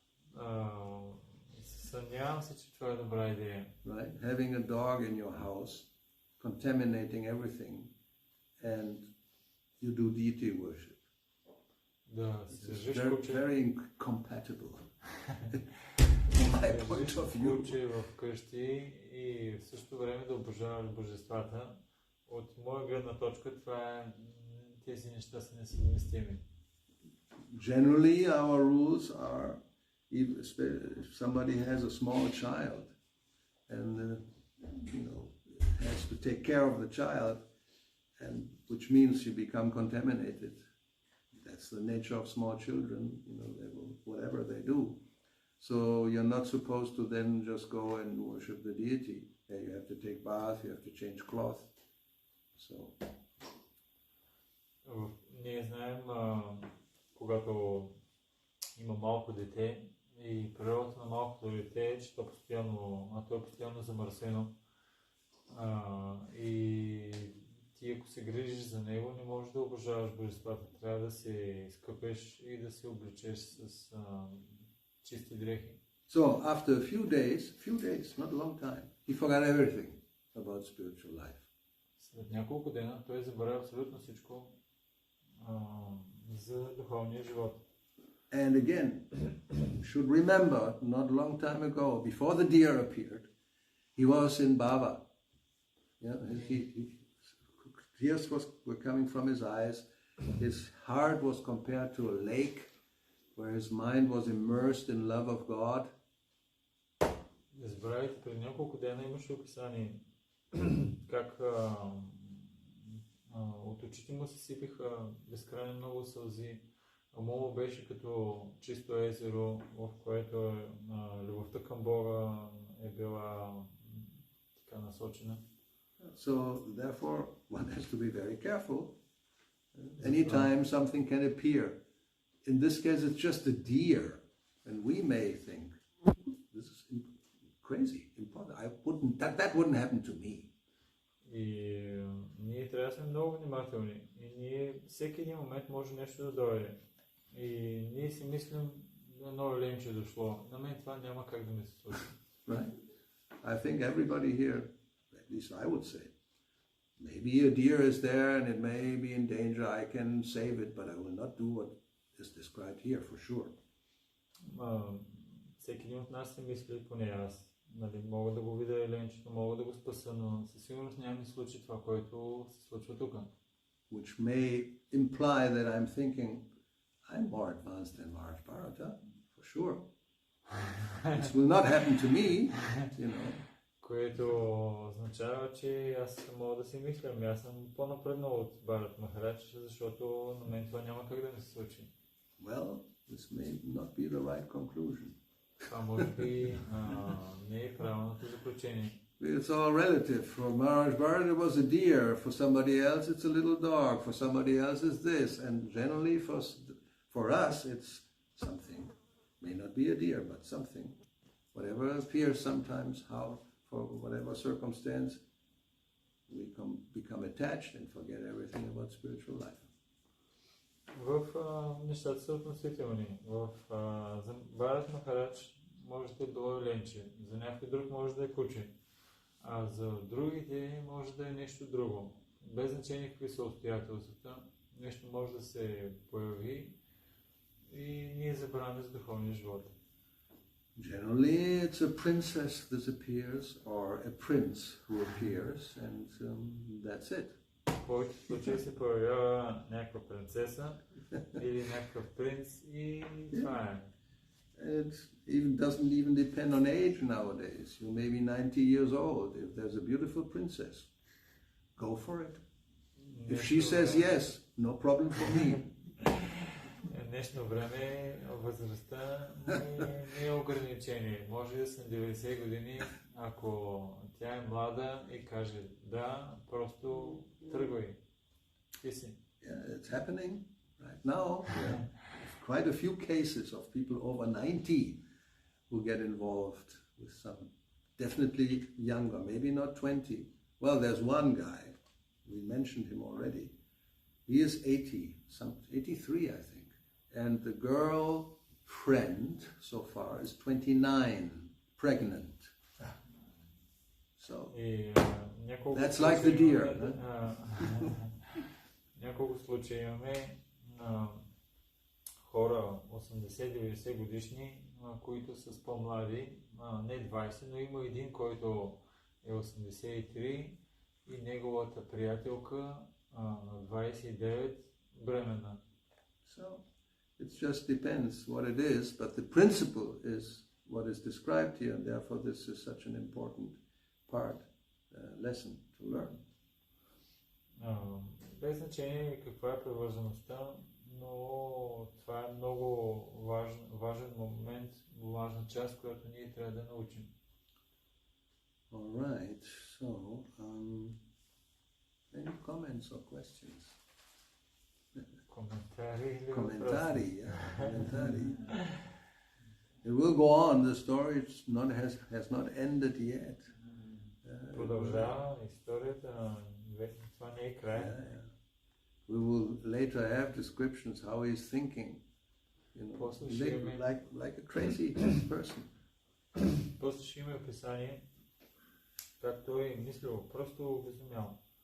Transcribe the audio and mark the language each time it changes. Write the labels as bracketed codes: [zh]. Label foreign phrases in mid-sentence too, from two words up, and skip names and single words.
[bg] Съмнявам се, че това е добра идея. [en] Right? Having a dog in your house, contaminating everything, and you do deity worship. [bg] Да, си държиш куче. [en] Very incompatible. My point of view. [bg] Куче в къщи и в същото време да обожаваш божествата. От моя гледна точка тези неща са несъвместими. [en] Generally, our rules are, if somebody has a small child and has to take care of the child, and which means you become contaminated. That's the nature of small children, they will, whatever they do. So you're not supposed to then just go and worship the deity. Yeah, you have to take bath, you have to change cloth. So. [bg] Ние знаем, когато има малко дете и природата на малкото дете е, че то е постоянно замърсено. И ти ако се грижиш за него, не можеш да обожаваш божествата. Трябва да се изкъпеш и да се облечеш с чисти дрехи. [en] So after a few days, not a long time, he forgot everything about spiritual life. [bg] След няколко дена той забравя абсолютно всичко за духовния живот. [en] And again, you should remember, not a long time ago, before the deer appeared, he was in Bhava. Yeah, tears were coming from his eyes. His heart was compared to a lake where his mind was immersed in love of God. [bg] Не забравяйте, преди няколко дена имаше описание как от очите му се сипиха безкрайно много сълзи. Умът беше като чисто езеро, в което любовта към Бога е била така насочена. [en] So therefore one has to be very careful. Anytime something can appear. In this case it's just a deer, and we may think this is crazy, impossible. That wouldn't happen to me. [bg] И ние трябва да сме много внимателни. И всеки един момент може нещо да дойде. И ние си мислим, едно ленче е дошло. На мен това няма как да ми се случи. [en] Right? I think everybody here, at least I would say, maybe a deer is there and it may be in danger, I can save it, but I will not do what is described here for sure. [bg] Всеки един от нас си мисли, поне аз. Мога да го видя ленчето, мога да го спаса, но със сигурност няма ми случи това, което се случва тук. [en] Which may imply that I'm thinking, I'm more advanced than Maharaj for sure. This will not happen to me, [bg] Което означава, че аз мога да си мисля, аз съм по-напреднал от Бхарат Махарадж, защото на мен това няма как да ми се случи. [en] Well, this may not be the right conclusion. [bg] Това може би не е правилното заключение. [en] It's all relative. For Maharaj Bharat it was a deer, for somebody else it's a little dog, for somebody else it's this, and generally for us it's something. May not be a deer, but something. Whatever appears sometimes, how, for whatever circumstance, we become attached and forget everything about spiritual life. [bg] В нещата са относителни. За Бхарат Махарадж може да е било ленче, за някой друг може да е куче, а за другите може да е нещо друго. Без значение какви са обстоятелствата, нещо може да се появи и ние забравяме за духовния живот. [en] Generally, it's a princess that appears or a prince who appears, and that's it. [bg] В повечето случаи се появява някаква принцеса или някакъв принц и това е. [en] It doesn't even depend on age nowadays. You may be 90 years old. If there's a beautiful princess, go for it. If she says yes, no problem for me. [bg] В днешно време възрастта не е ограничение. Може да съм 90 години, ако тя е млада и каже да, просто тръгвай. Ти си. [en] Yeah, it's happening right now. Yeah. Quite a few cases of people over 90 who get involved with some, definitely younger, maybe not 20. Well, there's one guy, we mentioned him already. He is 80, 83 I think. And the girl friend so far is 29, pregnant. So, that's like the deer. [bg] Няколко случаи имаме хора 80-90 годишни, които са по-млади, не 20, но има един, който е 83 и неговата приятелка 29 бременна. [en] So, it just depends what it is, but the principle is what is described here, and therefore this is such an important part lesson to learn. [bg] Без значение каква е привързаността, но това е много важен момент, важна част, която ние трябва да научим. [en] Alright, so any comments or questions? [bg] Коментари или [en] Commentari, yeah, commentari. It will go on. The story has not ended yet. [bg] Продължава историята, това не е край. [en] Yeah. We will later have descriptions how he's thinking, you know, like a crazy person. [bg] После ще има описание как той е мислил, просто обезумял.